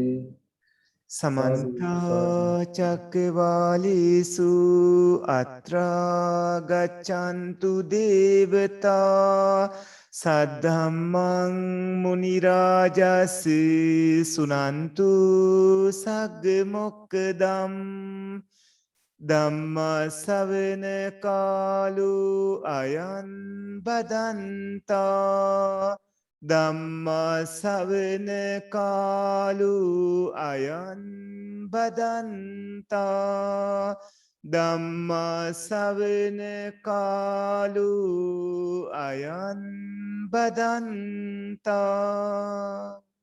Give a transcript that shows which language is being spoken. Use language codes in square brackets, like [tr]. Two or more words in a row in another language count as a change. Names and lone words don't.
[pi] සමන්ත චක්කවාලේසු අත්‍රා ගච්ඡන්තු දේවතා සද්ධම්මං මුනි රාජස් සුනන්තු සග්ග මොක්කදම් ධම්ම ශ්‍රවණ කාලෝ අයං බදන්තා ධම්මා ශවන කාලු අයං බදන්තා ධම්මා ශවන කාලු අයං බදන්තා